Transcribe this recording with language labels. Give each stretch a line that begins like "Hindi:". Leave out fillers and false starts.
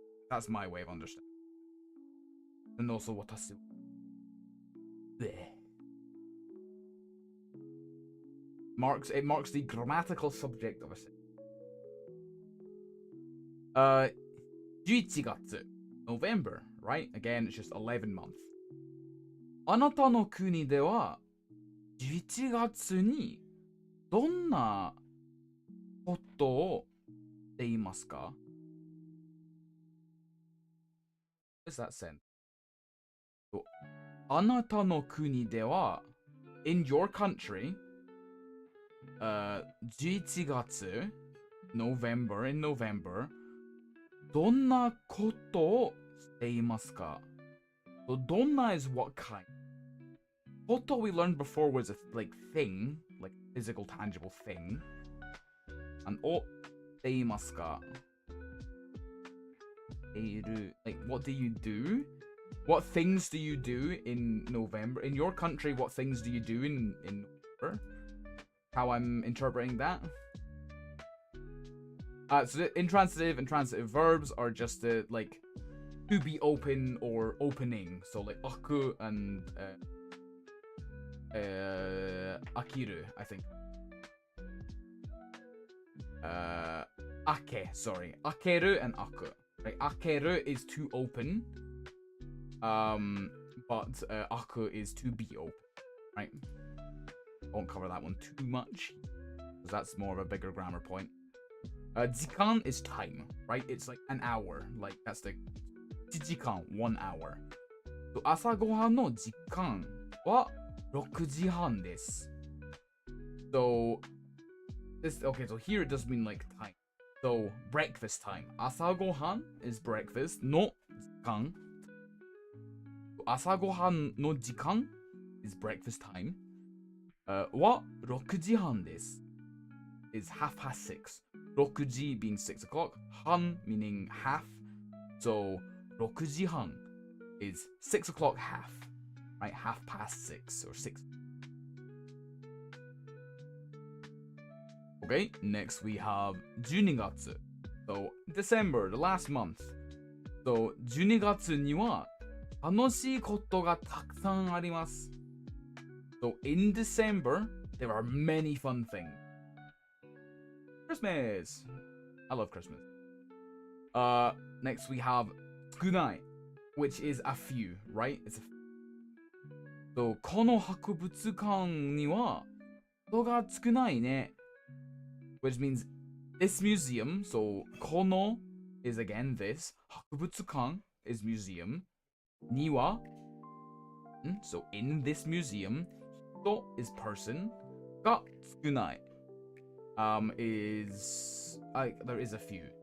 English: That's my way of understanding. And also watashi. It marks the grammatical subject of a sentence. 11月 November, right? Again, it's just 11 months.
Japanese: あなたの国では11月にどんなことをしていますか?
English: What does that send?
Japanese: あなたの国では
English: in your country 11月 November in November
Japanese: どんなことをしていますか?
English: So どんな is what kind. こと we learned before was a like thing, like physical tangible thing.
Japanese: And をしていますか?
English: Like what do you do? What things do you do in November? In your country, what things do you do in November? How I'm interpreting that. So intransitive and transitive verbs are just like to be open or opening. So like aku and akiru, I think. Ake, sorry. Akeru and aku. Right? Akeru is to open. But aku is to be open. Right? Won't cover that one too much, because that's more of a bigger grammar point. Jikan is time, right? It's like an hour. Like that's the jikan, 1 hour.
Japanese: So 朝ごはんの時間は6時半です.
English: So this okay. So here it does mean like time. So breakfast time. 朝ごはん is breakfast.
Japanese: の時間. 朝ごはんの時間
English: is breakfast time.
Japanese: は6時半です is 6:30.
English: 6時 being 6 o'clock. 半 meaning half. So 6時半 is 6 o'clock half. Right? 6:30 or 6. Okay, next we have 12月.So December, the last month.
Japanese: So 12月には楽しいことがたくさんあります.
English: So in December, there are many fun things. Christmas. I love Christmas. Next we have 少ない, which is a few, right?
Japanese: It's a So この博物館には人が少ないね.
English: Which means this museum. So この is again this. 博物館 is museum. には so in this museum. 人 is person. が少ない is there is a few.